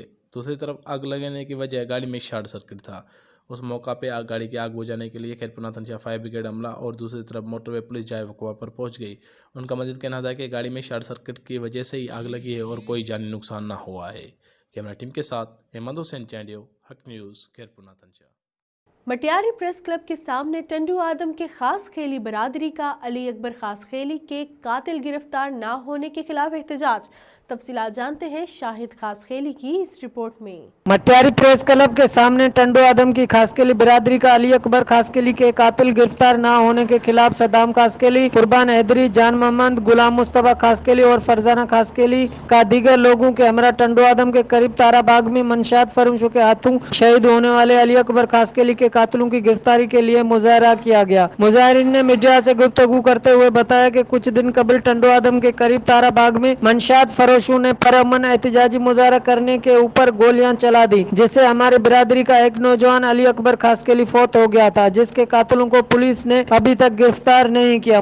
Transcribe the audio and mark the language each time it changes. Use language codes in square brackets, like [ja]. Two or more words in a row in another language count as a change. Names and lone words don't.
[ur] دوسری طرف آگ لگنے کی وجہ گاڑی میں [en] short circuit [ur] تھا. اس موقع پہ گاڑی کی آگ بجھانے کے لیے خیرپور ناتھن شاہ [en] fire brigade [ur] عملہ اور دوسری طرف موٹروے پولیس جائے وقوعہ پر پہنچ گئی. ان کا مزید کہنا تھا کہ گاڑی میں [en] short circuit [ur] کی وجہ سے ہی آگ لگی ہے اور کوئی جانی نقصان نہ ہوا ہے. [en] camera team [ur] کے ساتھ احمد حسین چانڈیو، حق نیوز، خیرپور ناتھن شاہ. مٹیاری پریس کلب کے سامنے ٹنڈو آدم کے خاصخیلی برادری کا علی اکبر خاصخیلی کے قاتل گرفتار نہ ہونے کے خلاف احتجاج. تفصیلات جانتے ہیں شاہد خاصخیلی کی اس رپورٹ میں. مٹیاری پریس کلب کے سامنے ٹنڈو آدم کی خاصخیلی برادری کا علی اکبر خاصخیلی کے قاتل گرفتار نہ ہونے کے خلاف صدام خاصخیلی، قربان حیدری، جان محمد، غلام مصطفیٰ خاصخیلی اور فرزانہ خاصخیلی کا دیگر لوگوں کے ہمراہ ٹنڈو آدم کے قریب تاراباغ میں منشیات فروشوں کے ہاتھوں شہید ہونے والے علی اکبر خاصخیلی کے قاتلوں کی گرفتاری کے لیے مظاہرہ کیا گیا. مظاہرین نے میڈیا سے گفتگو کرتے ہوئے بتایا کہ کچھ دن قبل ٹنڈو آدم کے قریب تاراباغ میں منشیات فروشوں نے پرامن احتجاجی مظاہرہ کرنے کے اوپر گولیاں چلا دی، جس سے ہماری برادری کا ایک نوجوان علی اکبر خاصخیلی فوت ہو گیا تھا، جس کے قاتلوں کو پولیس نے ابھی تک گرفتار نہیں کیا.